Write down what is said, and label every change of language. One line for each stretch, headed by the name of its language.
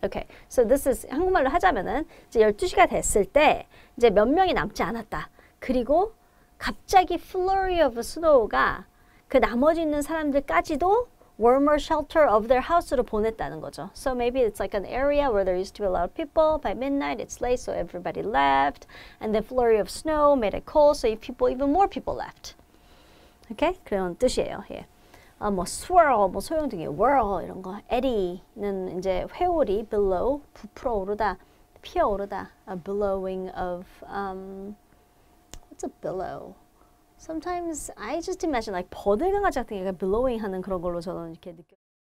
English: Okay, so this is
Korean: 한국말로 하자면은 이제 12시가 됐을 때 이제 몇 명이 남지 않았다. 그리고 갑자기 flurry of snow가 그 나머지 있는 사람들까지도
English: warmer shelter of their house
Korean: 로 보냈다는 거죠.
English: So maybe it's like an area where there used to be a lot of people. By midnight, it's late, so everybody left. And the flurry of snow made it cold, so even more people left.
Korean: Okay? 그런 뜻이에요. 예. 뭐 swirl, 뭐 소용돌이, whirl 이런 거. eddy는 이제 회오리, billow, 부풀어 오르다, 피어오르다.
English: A billowing of what's a billow? Sometimes I just imagine like
Korean: 버들강아지 같은 게 billowing 하는 그런 걸로 저는 이렇게 느껴.